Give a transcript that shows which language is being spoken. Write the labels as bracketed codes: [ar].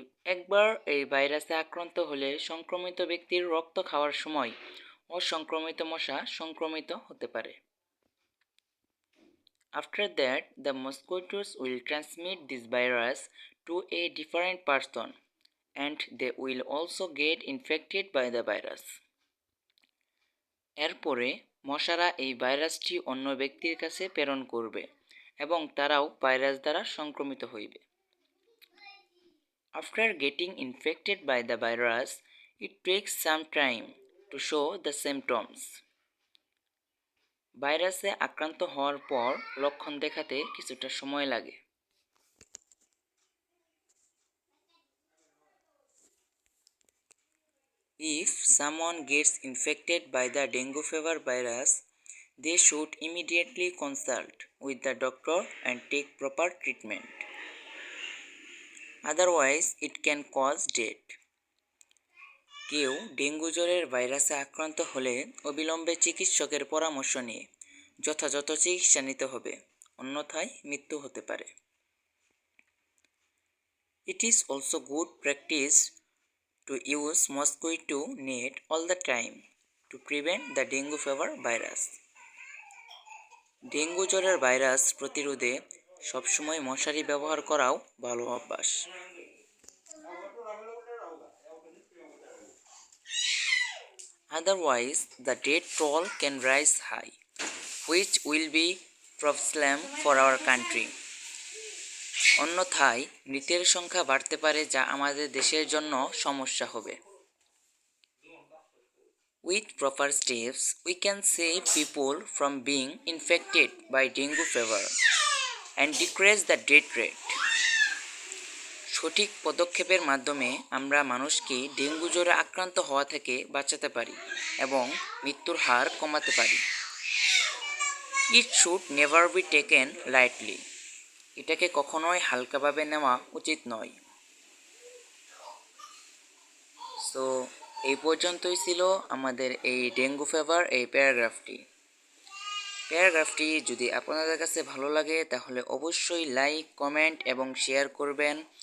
[bn] একবার এই ভাইরাসে আক্রান্ত হলে সংক্রমিত ব্যক্তির রক্ত খাওয়ার সময় অসংক্রমিত মশা সংক্রমিত হতে পারে। [en] After that, the mosquitoes will transmit this virus to a different person and they will also get infected by the virus. [bn] এরপরে মশারা এই ভাইরাসটি অন্য ব্যক্তির কাছে প্রেরণ করবে এবং তারাও ভাইরাস দ্বারা সংক্রমিত হইবে। [en] After getting infected by the virus, it takes some time to show the symptoms. [bn] ভাইরাসে আক্রান্ত হওয়ার পর লক্ষণ দেখাতে কিছুটা সময় লাগে। [en] If someone gets infected by the dengue fever virus, they should immediately consult with the doctor and take proper treatment. Otherwise, it can cause death. [bn] কেউ ডেঙ্গু জ্বরের ভাইরাসে আক্রান্ত হলে অবিলম্বে চিকিৎসকের পরামর্শ নিয়ে যথাযথ চিকিৎসা নিতে হবে, অন্যথায় মৃত্যু হতে পারে। [en] It is also good practice to use mosquito net all the time to prevent the dengue fever virus. [bn] Dengue জ্বরের ভাইরাস প্রতিরোধে সবসময় মশারি ব্যবহার করাও ভালো অভ্যাস। [en] Otherwise, the death toll can rise high, which will be problem for our country. [bn] অন্যথায় মৃতের সংখ্যা বাড়তে পারে, যা আমাদের দেশের জন্য সমস্যা হবে। [en] With proper steps, we can save people from being infected by dengue fever and decrease the death rate. [bn] সঠিক পদক্ষেপের মাধ্যমে আমরা মানুষকে ডেঙ্গু জ্বরে আক্রান্ত হওয়া থেকে বাঁচাতে পারি এবং মৃত্যুর হার কমাতে পারি। [en] It should never be taken lightly. [bn] এটাকে কখনোই হালকাভাবে নেওয়া উচিত নয়। সো এই পর্যন্তই ছিল আমাদের এই ডেঙ্গু ফিভার এই প্যারাগ্রাফটি যদি আপনাদের কাছে ভালো লাগে তাহলে অবশ্যই লাইক, কমেন্ট এবং শেয়ার করবেন।